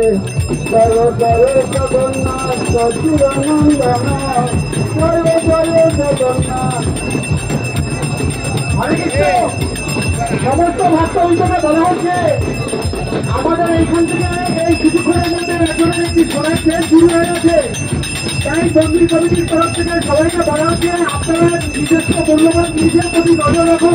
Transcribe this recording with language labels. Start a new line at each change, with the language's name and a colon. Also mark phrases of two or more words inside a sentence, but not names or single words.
Sanskrit: Jaya Jaya Jagannath, Sachidanandana, Jaya Jaya Jagannath.
Bangla: হরে কৃষ্ণ। সমস্ত ভক্তবৃন্দকে বলা হচ্ছে আমাদের এইখান থেকে এই কিছুক্ষণের মধ্যে একজনের একটি সোনার ট্রেন শুরু হয়ে গেছে। তাই মন্দির কমিটির তরফ থেকে সবাইকে বলা হচ্ছে আপনারা নিজস্ব মূল্যবান জিনিসের প্রতি নজর রাখুন।